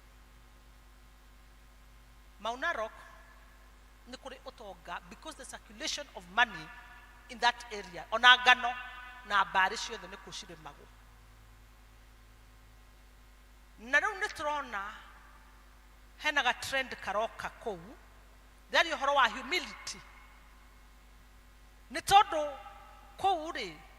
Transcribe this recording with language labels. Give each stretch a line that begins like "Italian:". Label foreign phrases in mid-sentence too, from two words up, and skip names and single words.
Kikuyu: Mount Narok ni kuri utonga
English: because the circulation of money in that area
Kikuyu: ona ngano na mbari ciothe ni kucire mago. Na riu ni turona hena ga trend karoka kou thari horo wa humility ni tondu kou ri